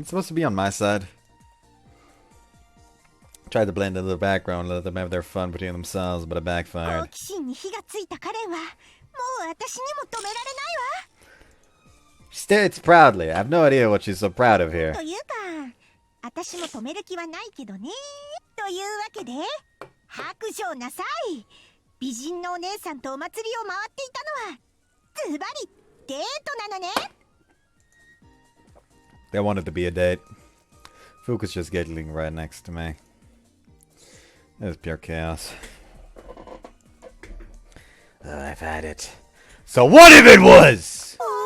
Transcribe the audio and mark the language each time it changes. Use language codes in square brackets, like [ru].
[en] It's supposed to be on my side. Tried to blend into the background, let them have their fun between themselves, but it [ja] 好 [en] backfired. [ja] 奇心に火がついたカレンはもう私にも止められないわ。 [en] She states proudly. I have no idea what she's so proud of here. [ja] というか私も止める気はないけどね。というわけで白状なさい。美人のお姉さんとお祭りを回っていたのはズバリデートなのね。 [en] They wanted to be a date. Fuuko's just giggling right next to me. It was pure chaos. I've had it. So what if it was?